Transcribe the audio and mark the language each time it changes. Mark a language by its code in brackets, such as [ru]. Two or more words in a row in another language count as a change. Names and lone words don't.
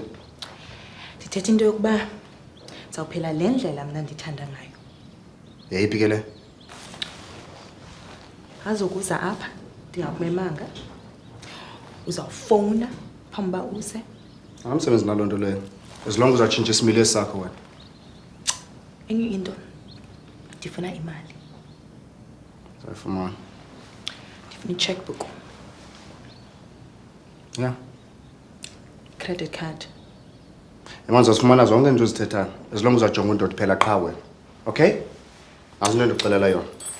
[xh] Ndithetha into yokuba ndizawuphela le ndlela mna ndithanda ngayo. Yeyiphi ke le? Azokuza apha, ndingakumemanga. Uzawufowuna phambi uba uze. Angamsebenzi naloo nto leyo. [en] As long as [xh] uzatshintsha isimilo sakho wena. Enye into, ndifuna imali. Sayifumana. Ndifuna i-checkbook. [en] Yeah. Credit card. [xh] Emanzi azifumana zonke into ozithethayo. [en] As long as [xh] uzajonga into phela qha wena. Okay? Azinto ndikuxelela yona.